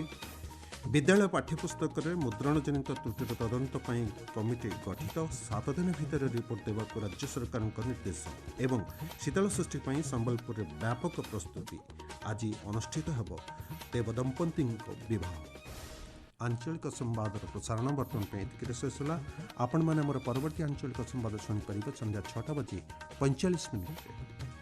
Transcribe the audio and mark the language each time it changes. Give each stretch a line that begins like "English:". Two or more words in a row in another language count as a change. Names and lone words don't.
Odia: ବିଦ୍ୟାଳୟ ପାଠ୍ୟପୁସ୍ତକରେ ମୁଦ୍ରଣଜନିତ ତ୍ରୁଟିର ତଦନ୍ତ ପାଇଁ କମିଟି ଗଠିତ। 7 ଦିନ ଭିତରେ ରିପୋର୍ଟ ଦେବାକୁ ରାଜ୍ୟ ସରକାରଙ୍କ ନିର୍ଦ୍ଦେଶ। ଏବଂ ଶୀତଳଷଷ୍ଠୀ ପାଇଁ ସମ୍ବଲପୁରରେ ବ୍ୟାପକ ପ୍ରସ୍ତୁତି। ଆଜି ଅନୁଷ୍ଠିତ ହେବ ଦେବଦମ୍ପତିଙ୍କ ବିବାହ।
Sambalpuri: ଆଞ୍ଚଳିକ ସମ୍ବାଦର ପ୍ରସାରଣ ବର୍ତ୍ତମାନ ପେ ଏତିକିରେ ଶେଷ ହୋଲା। ଆପଣ ମାନେ ହମର ପରବର୍ତ୍ତୀ ଆଞ୍ଚଳିକ ସମ୍ବାଦ ଶୁଣୀ ପରିବେ ସନ୍ଧ୍ୟା 6ଟା ବଜେ 45 ମିନିଟ।